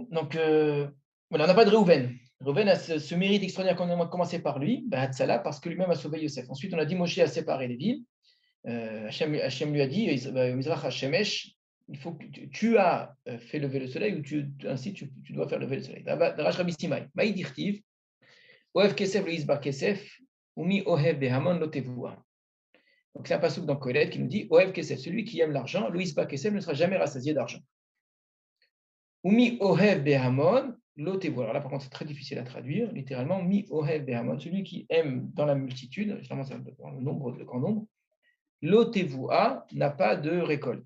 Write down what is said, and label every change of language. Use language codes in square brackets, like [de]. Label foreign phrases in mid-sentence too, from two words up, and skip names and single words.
[fr] Donc, voilà, on n'a pas de Réhouven. Réhouven a ce mérite extraordinaire qu'on a commencé par lui, Hatzala, parce que lui-même a sauvé Yosef. Ensuite, on a dit Moshe a séparé les villes. Hachem lui a dit, [he] מזרח השמש, [fr] il faut que tu as fait lever le soleil, ou ainsi tu dois faire lever le soleil. [he] דרש רבי סימאי, מאי דכתיב, אוהב כסף לא ישבע כסף, ומי אוהב בהמון לא תבואה. [fr] Donc c'est un passouk dans Kohelet qui nous dit [he] אוהב כסף, [fr] celui qui aime l'argent, [he] לא ישבע כסף [fr] ne sera jamais rassasié d'argent. [he] ומי אוהב בהמון לא תבואה. [fr] Alors là, par contre, c'est très difficile à traduire. Littéralement, [he] מי אוהב בהמון, [fr] celui qui aime dans la multitude, généralement c'est dans le grand nombre, Lotevua n'a pas de récolte.